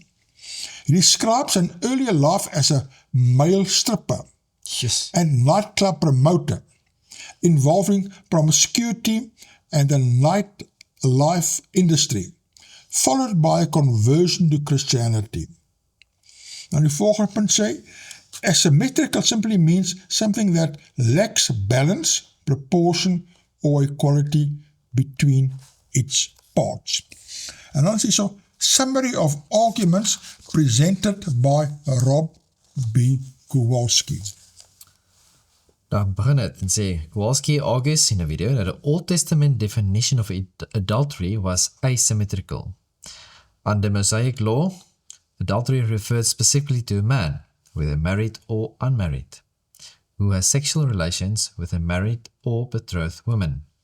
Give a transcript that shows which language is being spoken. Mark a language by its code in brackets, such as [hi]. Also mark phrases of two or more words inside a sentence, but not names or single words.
[en] He describes an earlier life as a male stripper Yes. and nightclub promoter, involving promiscuity and the nightlife industry, followed by a conversion to Christianity. [af] Nou die volgende punt sê, [en] asymmetrical simply means something that lacks balance, proportion, or equality between its parts. [af] En dan is hier so [en] summary of arguments presented by Rob B. Kowalski. [af] Dan begin het en sê, [en] Kowalski argues in a video that the Old Testament definition of adultery was asymmetrical. Under Mosaic law, adultery referred specifically to a man, whether married or unmarried, who has sexual relations with a married or betrothed woman.